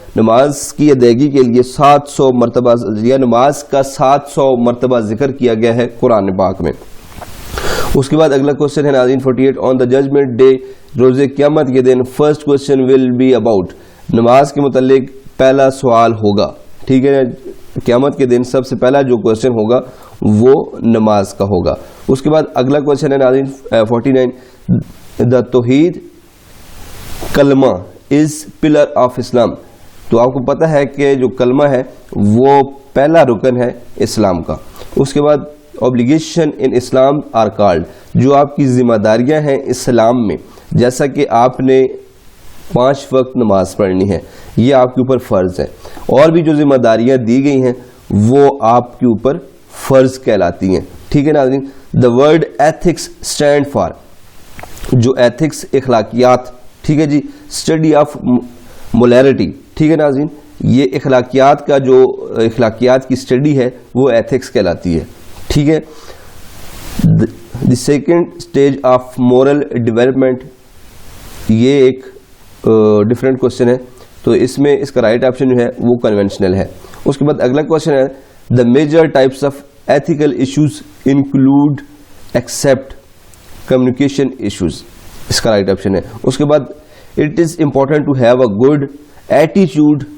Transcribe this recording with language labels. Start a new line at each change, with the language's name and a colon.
Urdu: نماز کی ادائیگی کے لیے 700 مرتبہ یا نماز کا 700 مرتبہ ذکر کیا گیا ہے قرآن پاک میں. اس کے بعد اگلا کوشچن ہے ناظرین 48
English: On the judgment day.
Urdu: روز قیامت کے دن
English: First question will be about.
Urdu: نماز کے متعلق پہلا سوال ہوگا. ٹھیک ہے. قیامت کے دن سب سے پہلا جو کوشچن ہوگا وہ نماز کا ہوگا. اس کے بعد اگلا کوشچن ہے ناظرین 49
English: The tawheed kalma is pillar of Islam.
Urdu: تو آپ کو پتہ ہے کہ جو کلمہ ہے وہ پہلا رکن ہے اسلام کا. اس کے بعد
English: obligation in Islam are called.
Urdu: جو آپ کی ذمہ داریاں ہیں اسلام میں، جیسا کہ آپ نے 5 وقت نماز پڑھنی ہے، یہ آپ کے اوپر فرض ہے. اور بھی جو ذمہ داریاں دی گئی ہیں وہ آپ کے اوپر فرض کہلاتی ہیں. ٹھیک ہے ناظرین.
English: The word ethics stand for.
Urdu: جو ایتھکس اخلاقیات، ٹھیک ہے جی،
English: Study of morality.
Urdu: ٹھیک ہے ناظرین. یہ اخلاقیات کا جو اخلاقیات کی اسٹڈی ہے وہ ایتھکس کہلاتی ہے. ٹھیک ہے.
English: The second stage of moral development.
Urdu: یہ ایک ڈفرینٹ کوشچن ہے. تو اس میں اس کا رائٹ آپشن جو ہے وہ کنونشنل ہے. اس کے بعد اگلا کوشچن ہے
English: The major types of ethical issues include except communication issues.
Urdu: اس کا رائٹ آپشن ہے. اس کے بعد
English: It is important to have a good ایٹیچیوڈ.